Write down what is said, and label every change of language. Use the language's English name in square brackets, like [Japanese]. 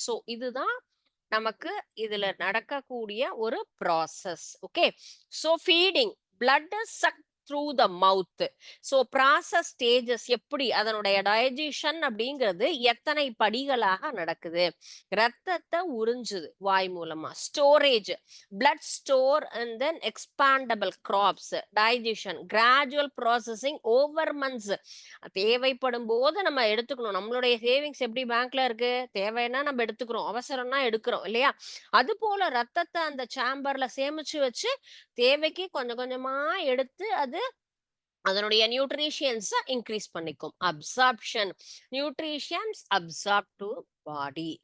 [Tamil] So இதுதான் நமக்கு இதுல நடக்கக்கூடிய ஒரு process. Okay. [English] So feeding blood suck through the mouth. [Tamil] So process stages எப்படி அதனுடைய டைஜஷன் அப்படிங்கிறது எத்தனை படிகளாக நடக்குது? ரத்தத்தை உறிஞ்சுது வாய் மூலமா. [English] Storage blood store and then expandable crops. Digestion gradual processing over months. [Tamil] தேவைப்படும் போது நம்ம எடுத்துக்கணும். நம்மளுடைய சேவிங்ஸ் எப்படி பேங்க்ல இருக்கு? தேவைன்னா நம்ம எடுத்துக்கிறோம், அவசரம்னா எடுக்கிறோம் இல்லையா? அது போல ரத்தத்தை அந்த சேம்பர்ல சேமிச்சு வச்சு தேவைக்கு கொஞ்சம் கொஞ்சமா எடுத்து அது அதனுடைய நியூட்ரிஷியன்ஸ் இன்க்ரீஸ் பண்ணிக்கும். [English] Absorption nutritions absorb to body.